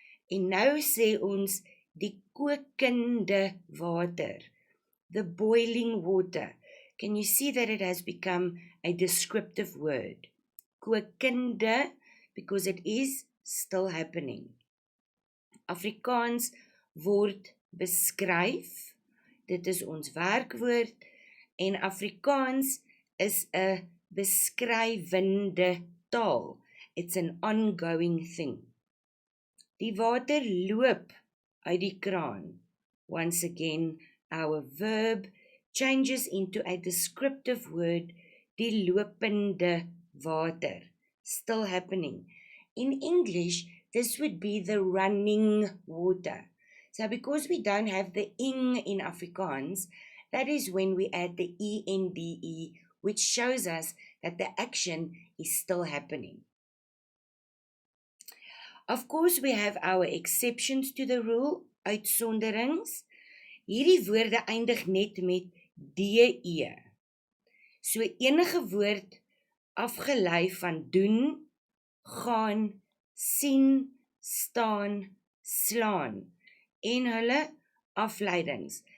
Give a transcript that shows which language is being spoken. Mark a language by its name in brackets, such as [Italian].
[Afrikaans] En nou sê ons die kokende water, [English] the boiling water. Can you see that it has become a descriptive word? Kokende, because it is still happening. [Afrikaans] Afrikaans word beskryf, dit is ons werkwoord, en Afrikaans is 'n beskrywende taal. [English] It's an ongoing thing. [Afrikaans] Die water loop uit die kraan. [English] Once again, our verb changes into a descriptive word, [Afrikaans] die lopende water, [English] still happening. In English, this would be the running water. So because we don't have the ing in Afrikaans, that is when we add the ende, which shows us that the action is still happening. Of course, we have our exceptions to the rule, uitsonderings. [Afrikaans] Hierdie woorde eindig net met de. So enige woord afgelei van doen, gaan, sien, staan, slaan en hulle afleidings.